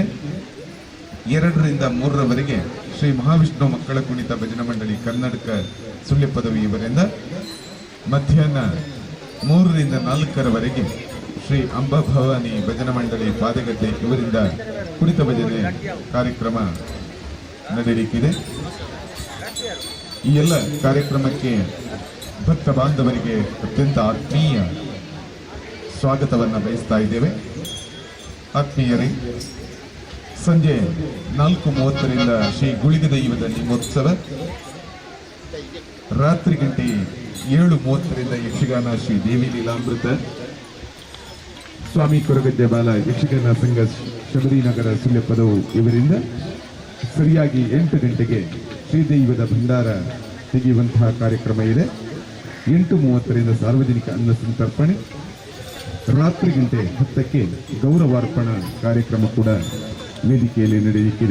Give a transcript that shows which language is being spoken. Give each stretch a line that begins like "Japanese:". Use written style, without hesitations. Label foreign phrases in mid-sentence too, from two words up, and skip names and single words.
Kannada: 2 ರಿಂದ 3 ಶ್ರೀ ಮಹಾವಿಷ್ಣು ಮಕ್ಕಳ ಕುಣಿತ ಭಜನಾ ಮಂಡಳಿ ಕರ್ನಾಟಕ ಸುಳ್ಳಿಪದವಿ ಇವರಿಂದ, ಮಧ್ಯಾಹ್ನ 3 ರಿಂದ 4 ಶ್ರೀ ಅಂಬಾಭವಾನಿ ಭಜನಾ ಮಂಡಳಿ ಪಾದಗದ್ದೆ ಇವರಿಂದ ಕುಣಿತ ಭಜನೆ ಕಾರ್ಯಕ್ರಮ ನಡೆಯಲಿಕ್ಕಿದೆ. ಈ ಎಲ್ಲ ಕಾರ್ಯಕ್ರಮಕ್ಕೆ ಭಕ್ತ ಬಾಂಧವರಿಗೆ ಅತ್ಯಂತ ಆತ್ಮೀಯ ಸ್ವಾಗತವನ್ನು ಬಯಸ್ತಾ ಇದ್ದೇವೆ. ಆತ್ಮೀಯರೇ, ಸಂಜೆ 4:30 ಶ್ರೀ ಗುಳಿಗ ದೈವದ ಲಿಂಗೋತ್ಸವ, ರಾತ್ರಿ ಗಂಟೆ 7:30 ಯಕ್ಷಗಾನ ಶ್ರೀ ದೇವಿ ಲೀಲಾಮೃತ, ಸ್ವಾಮಿ ಕೊರಗಜ್ಜೆ ಬಾಲ ಯಕ್ಷಗಾನ ಸಂಘ ಶಬರಿನಗರ ಸುಳ್ಯಪದವು ಇವರಿಂದ ಸರಿಯಾಗಿ 8 ಗಂಟೆಗೆ ಶ್ರೀದೈವದ ಭಂಡಾರ ತೆಗೆಯುವಂತಹ ಕಾರ್ಯಕ್ರಮ ಇದೆ. 8:30 ಸಾರ್ವಜನಿಕ ಅನ್ನ ಸಂತರ್ಪಣೆ, ರಾತ್ರಿ ಗಂಟೆ 10ಕ್ಕೆ ಗೌರವಾರ್ಪಣಾ ಕಾರ್ಯಕ್ರಮ ಕೂಡ ವೇದಿಕೆಯಲ್ಲಿ ನಡೆಯಲಿಕ್ಕಿದೆ.